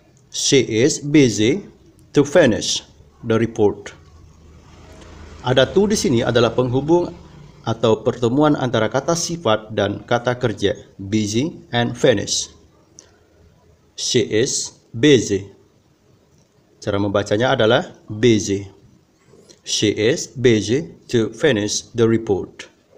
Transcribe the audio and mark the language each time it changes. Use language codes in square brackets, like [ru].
[en] She is busy to finish the report. [id] Ada to di sini adalah penghubung atau pertemuan antara kata sifat dan kata kerja, busy and finish. [en] She is busy. [id] Cara membacanya adalah busy. [en] She is busy to finish the report.